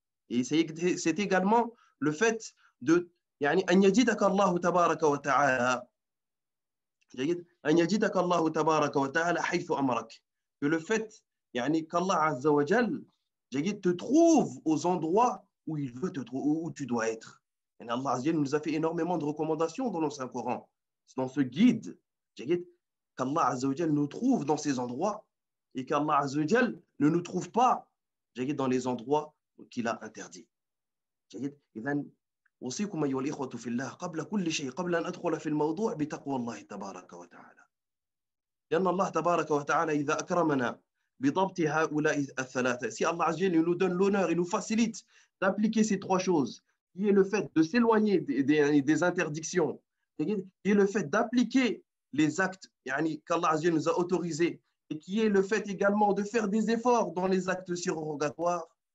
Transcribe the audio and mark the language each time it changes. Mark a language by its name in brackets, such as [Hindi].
[French] Et c'est également le fait de [Arabic] أن يجدك الله تبارك وتعالى جيد أن يجدك الله تبارك وتعالى حيث أمرك, [French] que le fait qu'Allah Azza wa Jal te trouve aux endroits où il veut te trouver, où tu dois être. Et Allah Azza wa Jal nous a fait énormément de recommandations dans le Saint-Coran, dans ce guide, qu'Allah Azza wa Jal nous trouve dans ces endroits et qu'Allah Azza wa Jal ne nous trouve pas dans les endroits qu'il a interdits. [Arabic] إذن أوصيكم أيها الإخوة في الله قبل كل شيء قبل أن أدخل في الموضوع بتقوى الله تبارك وتعالى. لأن الله تبارك وتعالى إذا أكرمنا بضبط هؤلاء الثلاثة, [French] si Allah Azza wa Jal nous donne l'honneur, il nous facilite d'appliquer ces trois choses, qui est le fait de s'éloigner des interdictions, qui est le fait d'appliquer les actes qu'Allah Azza wa Jal nous a autorisés, et qui est le fait également de faire des efforts dans les actes surrogatoires.